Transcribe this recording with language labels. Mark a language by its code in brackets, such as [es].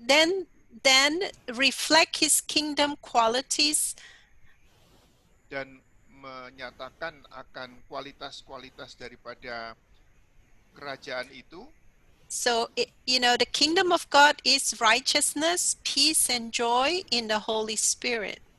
[en] Then reflect His kingdom qualities. [id] Dan menyatakan akan kualitas-kualitas daripada kerajaan itu. [en] So, the kingdom of God is righteousness, peace, and joy in the Holy Spirit.